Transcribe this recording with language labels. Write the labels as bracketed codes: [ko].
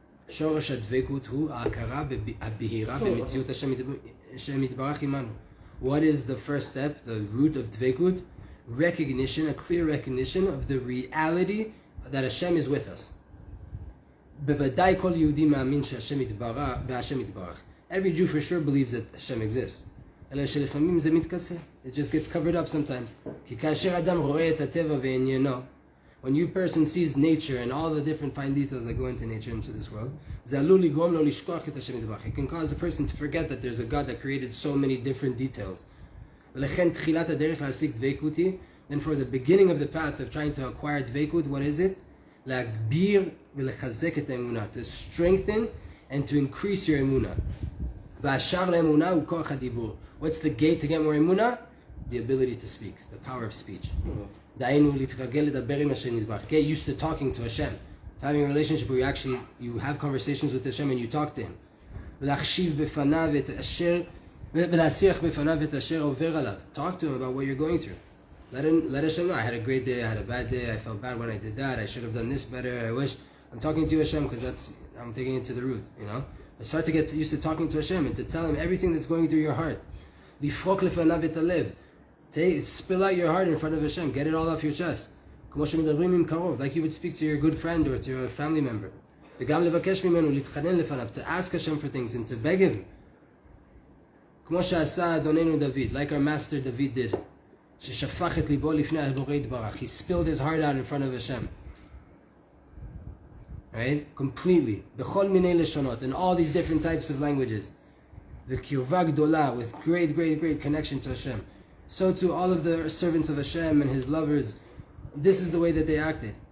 [he] שורש הדבקות הוא ההכרה הבהירה במציאות השם יתברך עמנו. [en] What is the first step, the root of Dveikut? Recognition, a clear recognition of the reality that Hashem is with us. [he] בוודאי כל יהודי מאמין שהשם יתברך. [en] Every Jew for sure believes that Hashem exists. [he] אלא שלפעמים זה מתכסה. [en] It just gets covered up sometimes. [he] כי כאשר אדם רואה את הטבע ועניינו, [en] when you person sees nature and all the different fine details that go into nature, into this world, [he] זה עלול לגרום לו לשכוח את השם יתברך. [en] It can cause a person to forget that there's a God that created so many different details. [he] ולכן תחילת הדרך להשיג דבקות היא, [en] then for the beginning of the path of trying to acquire דבקות, what is it? [he] להגביר ולחזק את האמונה, [en] to strengthen and to increase your אמונה. [he] והשער לאמונה הוא כוח הדיבור. [en] What's the gate to get more אמונה? The ability to speak, the power of speech. [he] דהיינו להתרגל לדבר עם השם יתברך. [en] Get used to talking to Hashem. Having a relationship where you have conversations with Hashem and you talk to Him. [he] ולהחשיב בפניו את אשר, ולהשיח בפניו את אשר עובר עליו. [en] Talk to Him about what you're going through. Let Hashem know, I had a great day, I had a bad day, I felt bad when I did that, I should have done this better, I wish. I'm talking to Hashem because I'm taking it to the root, you know. I start to get used to talking to Hashem and to tell Him everything that's going through your heart. [he] לפרוק לפניו את הלב. [en] Spill out your heart in front of Hashem, get it all off your chest. [he] כמו שמדברים עם קרוב, [en] like you would speak to your good friend or to your family member. [he] וגם לבקש ממנו, להתחנן לפניו, [en] to ask Hashem for things and to beg Him. [he] כמו שעשה אדוננו דוד, [en] like our master David did. [he] ששפך את ליבו לפני הבורא יתברך. [en] He spilled his heart out in front of Hashem. Right? Completely. [he] בכל מיני לשונות, [en] in all these different types of languages. [he] וקרבה גדולה, [en] with great, great, great connection to Hashem. So too, all of the servants of Hashem and His lovers, this is the way that they acted.